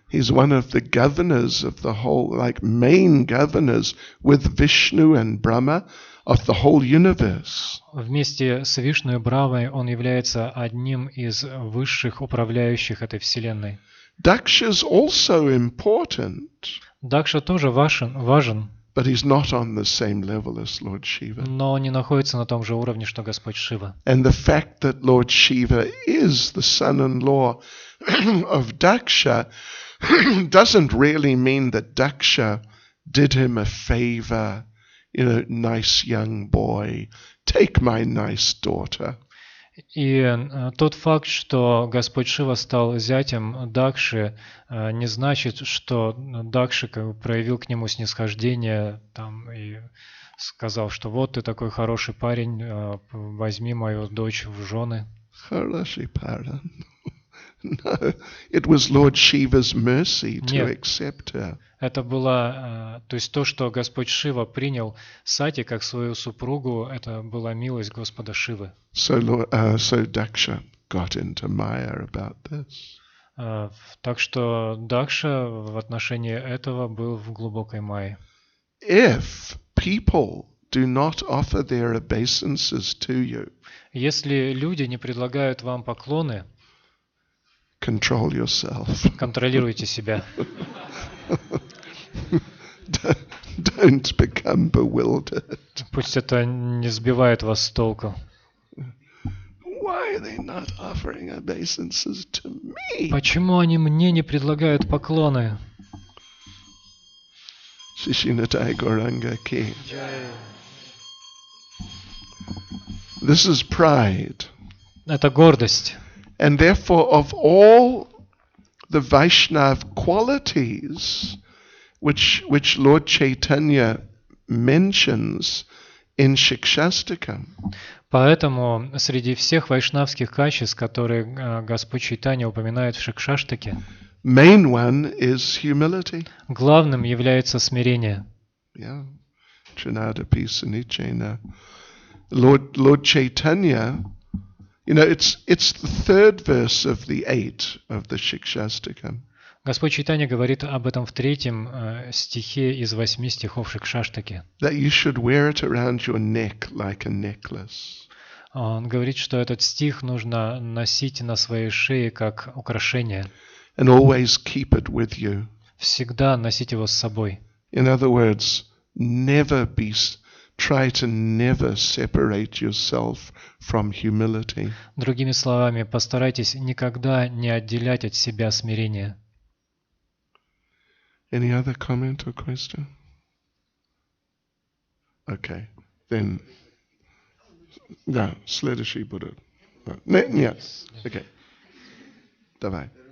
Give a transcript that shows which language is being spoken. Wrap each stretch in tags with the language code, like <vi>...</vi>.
<en>He's one of the governors of the whole, like main governors with Vishnu and Brahma of the whole universe.</en> <ru>Вместе с Вишну и Брамой он является одним из высших управляющих этой вселенной.</ru> <en>Daksha is also important,</en> <ru>Дакша тоже важен,</ru> <en>but he's not on the same level as Lord Shiva.</en> <ru>но он не находится на том же уровне, что Господь Шива.</ru> <en>And the fact that Lord Shiva is the son-in-law of Daksha doesn't really mean that Daksha did him a favor. You know, nice young boy, take my nice daughter.</en> <ru>И тот факт, что Господь Шива стал зятем Дакши, не значит, что Дакши проявил к нему снисхождение там, и сказал, что вот ты такой хороший парень, возьми мою дочь в жены. Хороший парень.</ru> <en>No, it was Lord Shiva's mercy to</en> <ru>Нет.</ru> <en>accept her.</en> <ru>Это было, то есть то, что Господь Шива принял Сати как свою супругу, это была милость Господа Шивы.</ru> <en>So Daksha got into Maya about this.</en> <ru>Так что Дакша в отношении этого был в глубокой майе.</ru> <en>If people do not offer their obeisances to you,</en> <ru>Если люди не предлагают вам поклоны,</ru> <en>control yourself.</en> <ru>контролируйте себя.</ru> <en>Don't become bewildered.</en> <ru>Пусть это не сбивает вас с толку.</ru> <en>Why are they not offering obeisances to me?</en> <ru>Почему они мне не предлагают поклоны? Shishinatai Gauranga Ki.</ru> <en>This is pride.</en> <ru>Это гордость.</ru> <en>And therefore, of all the Vaishnav qualities which Lord Chaitanya mentions in Shikshastakam,</en> <ru>Поэтому среди всех вайшнавских качеств, которые Господь Чайтанья упоминает в Шикшаштаке,</ru> <en>main one is humility.</en> <ru>главным является смирение.</ru> <en>Yeah. Trinadapi Sanichena. Lord Chaitanya, you know, it's the third verse of the 8 of the Shikshastakam.</en> <ru>Господь Чайтанья говорит об этом в 3 стихе из 8 стихов Шикшаштаки.</ru> <en>That you should wear it around your neck like a necklace.</en> <ru>Он говорит, что этот стих нужно носить на своей шее как украшение.</ru> <en>And always keep it with you.</en> <ru>Всегда носить его с собой.</ru> <en>In other words, never try to never separate yourself from humility.</en> <ru>Другими словами, постарайтесь никогда не отделять от себя смирение.</ru> <en>Any other comment or question? Okay, then.</en> <ru>Да, следующий будет. Нет, окей. Давай.</ru>